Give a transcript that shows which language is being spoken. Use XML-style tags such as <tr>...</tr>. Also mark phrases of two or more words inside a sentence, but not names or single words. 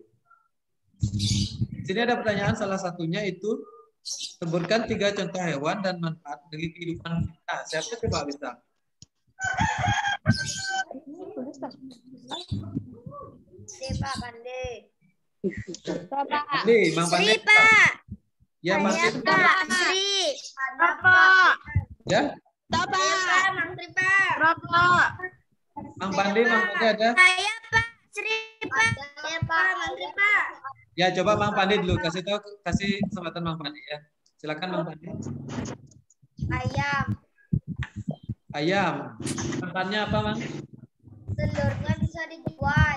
<id>Di sini ada pertanyaan, salah satunya itu sebutkan 3 contoh hewan dan manfaat bagi kehidupan kita. Siapa coba bisa? Pak Pandai. Pandai, Mang Pandai. Sri, Pak. Ya, Mang Sri. Pak. Sri. Pak. Ya, Pak. Mang Sri, Pak. Mang Pandai, Mang Pandai ada. Saya Pak. Sri, Pak. Saya Pak. Mang Sri, Pak. Ya, coba Mang Pandai dulu, kasih kesempatan Mang Pandai ya. Silakan Mang Pandai. Ayam. Ayam. Manfaatnya apa, Mang? Telurnya bisa dijual.</id>